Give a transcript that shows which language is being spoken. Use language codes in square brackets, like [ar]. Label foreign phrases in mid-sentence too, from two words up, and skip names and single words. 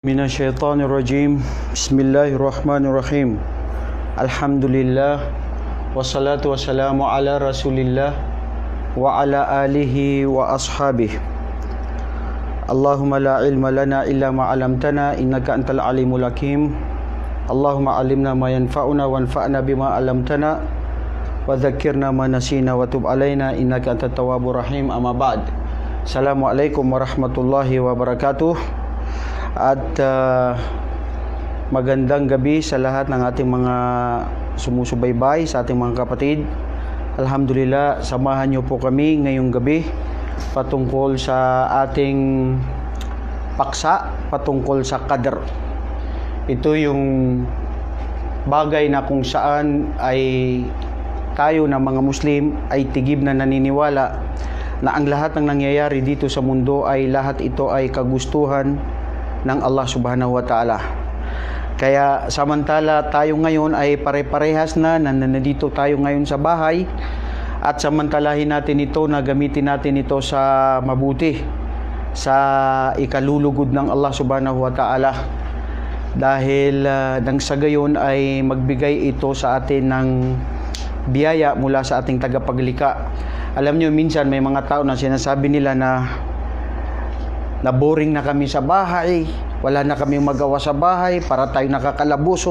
[ar] من الشيطان الرجيم. بسم الله الرحمن الرحيم. الحمد لله والصلاة والسلام على رسول الله وعلى آله وأصحابه. اللهم لا علم لنا إلا ما علمتنا إنك أنت العليم الحكيم. اللهم علمنا ما ينفعنا وانفعنا بما علمتنا وذكرنا ما نسينا وتب علينا إنك أنت التواب الرحيم. أما بعد. السلام عليكم ورحمة الله وبركاته. [tl] At magandang gabi sa lahat ng ating mga sumusubaybay, sa ating mga kapatid. Alhamdulillah, samahan niyo po kami ngayong gabi patungkol sa ating paksa, patungkol sa qadr. Ito yung bagay na kung saan ay tayo na mga Muslim ay tigib na naniniwala na ang lahat ng nangyayari dito sa mundo ay lahat ito ay kagustuhan ng Allah [ar] سبحانه وتعالى. [tl] Kaya samantala tayo ngayon ay pare-parehas na nandito tayo ngayon sa bahay, at samantalahin natin ito na gamitin natin ito sa mabuti, sa ikalulugod ng Allah [ar] سبحانه وتعالى, [tl] dahil nang sa gayon ay magbigay ito sa atin ng biyaya mula sa ating tagapaglikha. Alam nyo, minsan may mga tao na sinasabi nila na boring na kami sa bahay, wala na kami magawa sa bahay, para tayo nakakalabuso.